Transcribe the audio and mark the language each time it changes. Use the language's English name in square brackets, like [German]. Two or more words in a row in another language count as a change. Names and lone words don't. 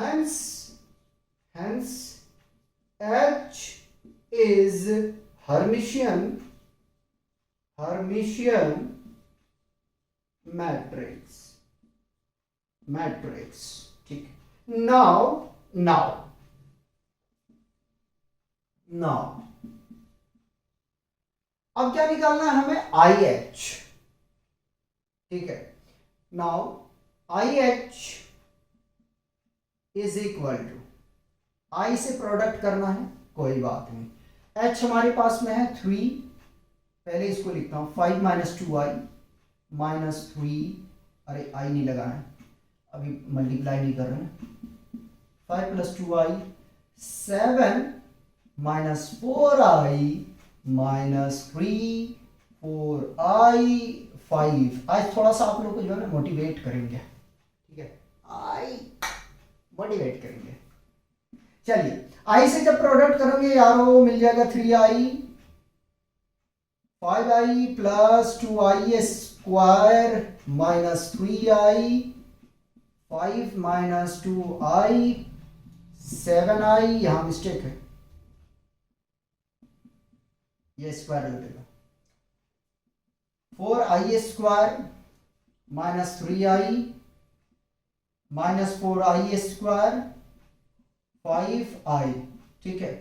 [English] hence H is Hermitian matrix, [Hindi] ठीक है। नाउ अब क्या निकालना है हमें, IH, ठीक है। [English] now IH is equal to, [Hindi] I से प्रोडक्ट करना है, कोई बात नहीं। H हमारे पास में है 3, पहले इसको लिखता हूं 5 - 2i -3, अरे i नहीं लगाना है, अभी मल्टीप्लाई नहीं कर रहे हैं। 5 + 2i 7 -4i -3 4i 5। आज थोड़ा सा आप लोग को जो है ना मोटिवेट करेंगे, ठीक है, आई मोटिवेट करेंगे। चलिए, आई से जब प्रोडक्ट करोगे यारो मिल जाएगा 3i 5i + 2i स्क्वायर -3i 5 - 2i 7i, यहां मिस्टेक है, ये स्क्वायर लगेगा। 4i स्क्वायर -3i -4i स्क्वायर 5i, ठीक है।